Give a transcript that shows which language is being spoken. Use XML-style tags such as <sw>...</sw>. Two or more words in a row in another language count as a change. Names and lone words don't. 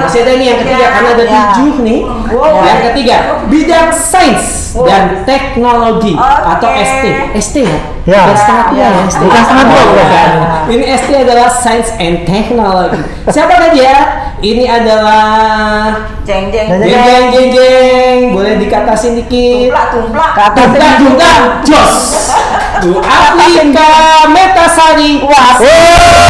<id>masih ada nih yang ketiga karena ada 7 nih. Yang ketiga, bidang sains dan teknologi atau ST. ST ya? Ya. Bukan setengah tua ya, ST. Bukan setengah tua, bukan. Ini ST adalah</id> <en>Science and Technology.</en> <id>Siapa saja? Ini adalah Jeng jeng. Jeng, jeng jeng jeng jeng. Boleh dikatasin dikit. Tumplak. Tumplak tumplak jos. Bu Atlika Metasari. Oh,</id>